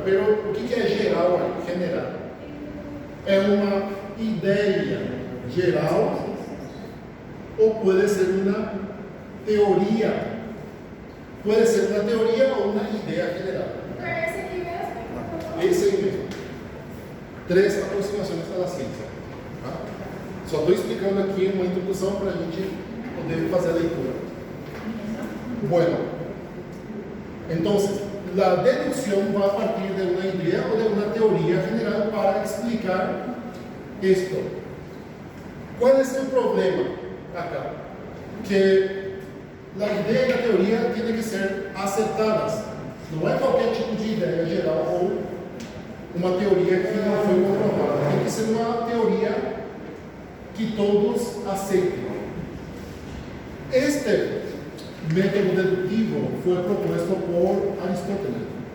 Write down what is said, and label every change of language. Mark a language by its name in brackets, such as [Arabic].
[Portuguese] Pero o que é geral aí? General. É uma ideia geral ou pode ser uma teoria. Pode ser uma teoria ou uma ideia general. Então é esse aqui mesmo? Esse aí mesmo. 3 aproximações da ciência. Tá? Só estou explicando aqui uma introdução para a gente poder fazer a leitura. [Spanish] Bueno, entonces, la deducción va a partir de una idea o de una teoría general para explicar esto. ¿Cuál es el problema acá? Que la idea y la teoría tienen que ser aceptadas. No es cualquier tipo de idea [Portuguese] geral o uma teoria que não foi comprovada. Tem que ser uma teoria que todos aceitem. Este método dedutivo foi proposto por Aristóteles.